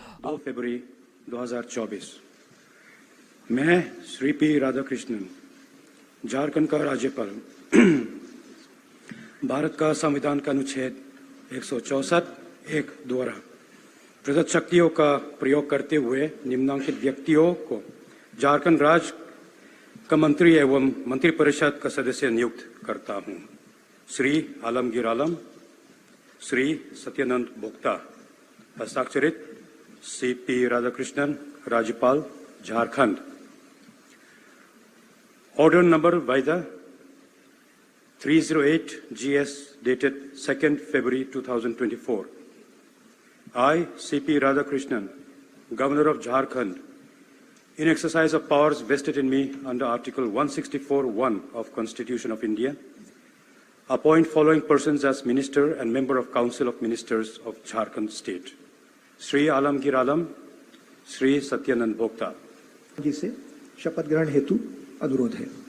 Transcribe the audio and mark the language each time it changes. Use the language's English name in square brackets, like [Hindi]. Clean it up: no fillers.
[Hindi] 2 फरवरी 2024 मैं श्री पी राधाकृष्णन, झारखंड का राज्यपाल, भारत का संविधान का अनुच्छेद 164(1) द्वारा प्रदत्त शक्तियों का प्रयोग करते हुए निम्नांकित व्यक्तियों को झारखंड राज्य का मंत्री एवं मंत्रिपरिषद का सदस्य नियुक्त करता हूं। श्री आलमगीर आलम, श्री सत्यानंद भोक्ता। हस्ताक्षरित सीपी राधाकृष्णन, राज्यपाल, Jharkhand. [English] Order number Vaida 308 GS dated 2nd February 2024. I, C.P. Radhakrishnan, Governor of Jharkhand, in exercise of powers vested in me under Article 164(1) of Constitution of India, appoint following persons as Minister and Member of Council of Ministers of Jharkhand State. Sri Alamgir Alam, Sri Satyanand Bhokta. [Hindi] जी से शपथ ग्रहण हेतु अनुरोध है।